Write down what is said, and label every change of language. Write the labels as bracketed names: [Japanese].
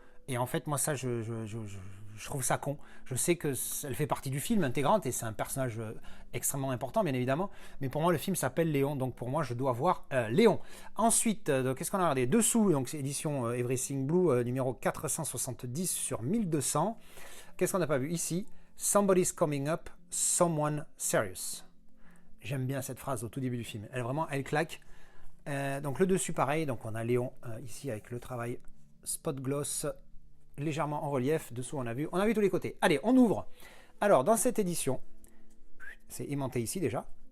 [French] Et en fait, moi ça, je trouve ça con. Je sais que elle fait partie du film intégrante et c'est un personnage extrêmement important, bien évidemment. Mais pour moi, le film s'appelle Léon, donc pour moi, je dois voir Léon. Ensuite, qu'est-ce qu'on a regardé dessous? Donc c'est édition Everything Blue, numéro 470 sur 1200. Qu'est-ce qu'on n'a pas vu ici? [English] Somebody's coming up, someone serious. [French] J'aime bien cette phrase au tout début du film. Elle claque. Donc le dessus, pareil. Donc on a Léon ici avec le travail spot gloss légèrement en relief. Dessous, on a vu tous les côtés. Allez, on ouvre. Alors, dans cette édition, c'est aimanté ici déjà.